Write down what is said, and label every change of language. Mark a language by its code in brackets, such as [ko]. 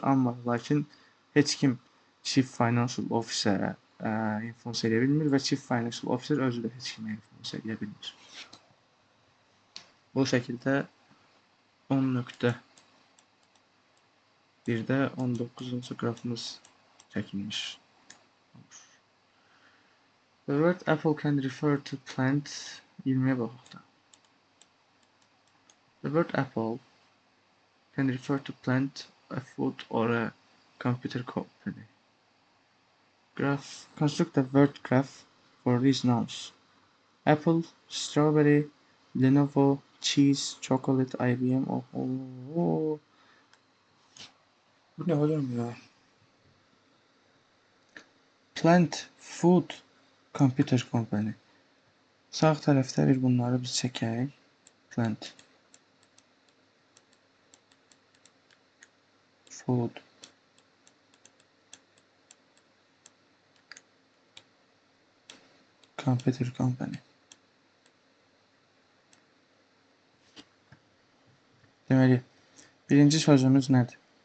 [az] Amma lakin heç kim Chief Financial Officer'a influence edə bilmir və Chief Financial Officer özü də heç kimə influence edə bilmir. Bu şəkildə 10.1-də 19-cu qrafımız çəkilmiş. [en] The word apple can refer to plant. [az] 20'ye baxaq da. [en] The word apple can refer to plant, a food, or a computer company. Construct a word graph for these nouns. Apple, strawberry, Lenovo, cheese, chocolate, IBM. [tr] Oho. Bu ne hocam ya? [en] Plant Food Computer Company. [az] Sağ tərəfdə bir bunları biz çəkək. [en] Plant Food Computer Company. [az] Deməli, birinci sözümüz nədir?